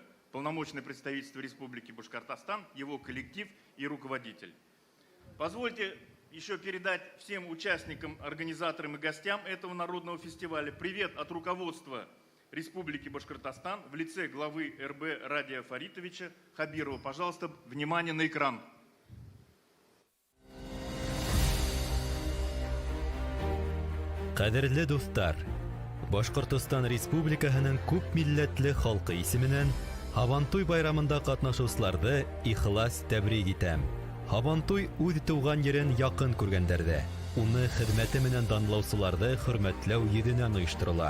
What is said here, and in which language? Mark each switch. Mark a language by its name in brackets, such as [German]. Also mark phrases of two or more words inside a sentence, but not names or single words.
[Russian] Полномочное представительство Республики Башкортостан, его коллектив и руководитель. Позвольте еще передать всем участникам, организаторам и гостям этого народного фестиваля привет от руководства Республики Башкортостан в лице главы РБ Радия Фаритовича Хабирова. Пожалуйста, внимание на экран. [Tatar] Кадерле дуслар, Башкортостан Республикаһының күп милләтле халкы исеменнән Һабантуй байрамында катнашучыларны ихлас тәбрик итәм. Һабантуй үз туган ерен якын күргәндәрдә, уны хезмәте менән данлаучыларны хөрмәтләү йөзеннән оештырыла.